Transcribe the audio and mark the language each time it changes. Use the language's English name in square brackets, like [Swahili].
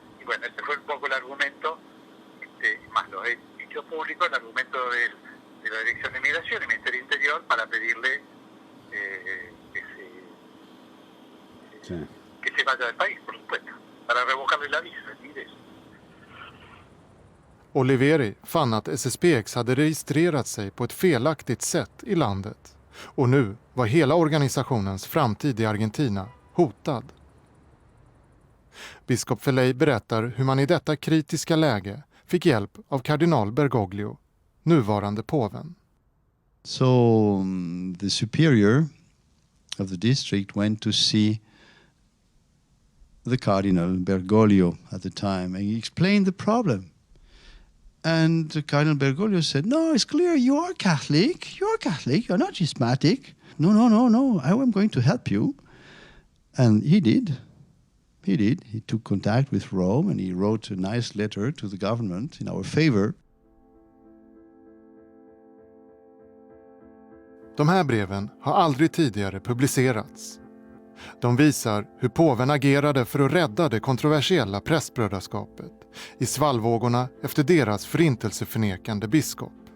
[Spanish] Y bueno, ese fue un poco el argumento, más lo he dicho público, el argumento de la Dirección de Migración y Ministerio Interior para pedirle que se vaya del país, por supuesto, para revocarle la visa. [Swedish] Oliveri fann att SSPX hade registrerat sig på ett felaktigt sätt i landet och nu var hela organisationens framtid i Argentina hotad. Biskop Felay berättar hur man i detta kritiska läge fick hjälp av kardinal Bergoglio, nuvarande påven. [English] So the superior of the district went to see the cardinal Bergoglio at the time, and he explained the problem. And the Cardinal Bergoglio said, "No, it's clear. You are Catholic. You are Catholic. You're not schismatic. No. I am going to help you." And he did. He did. He took contact with Rome and he wrote a nice letter to the government in our favor. [Swedish] De här breven har aldrig tidigare publicerats. De visar hur påven agerade för att rädda det kontroversiella prästbrödraskapet i svallvågorna efter deras förintelseförnekande biskop.